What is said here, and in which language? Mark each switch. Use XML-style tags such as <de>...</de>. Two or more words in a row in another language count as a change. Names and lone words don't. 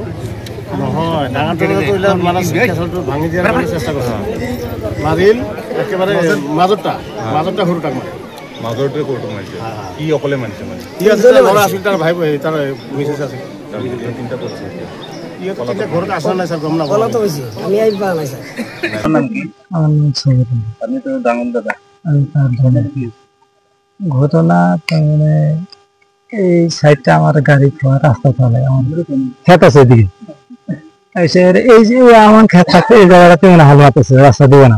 <as>নহয়, ডাঙৰ দাদাটো মানে কেঁচলটো ভাঙি দিয়াৰ কাৰণে চেষ্টা কৰিছে। মাৰিল একেবাৰে মাজৰটা সৰুটাক মাৰে। মাজৰটোৱে সৰুটো মাৰিছে। ই অকলে মাৰিছে মানে? ই আছিলে, ল'ৰা আছিল, তাৰ ভাই তাৰ মিছেছ আছিল। তিনিটা পৰিছে।</as> <bn>ঘৰত আসা নাই স্যার, গম না বলা তো হইছে, আমি আইব পা নাই স্যার। নাম কি? আমার নাম সৈয়দ। আপনি তো ডাঙর দাদা। আমি তার ধরে ঘটনা মানে এই সাইডটা আমার গাড়ি খাওয়া রাস্তা চলে, আমার ক্ষেত আছে এদিকে। এই যে আমার ক্ষেত থাকতে এই জায়গাটাতে মানে হাল মারতেছে, রাস্তা দিবে না।</bn>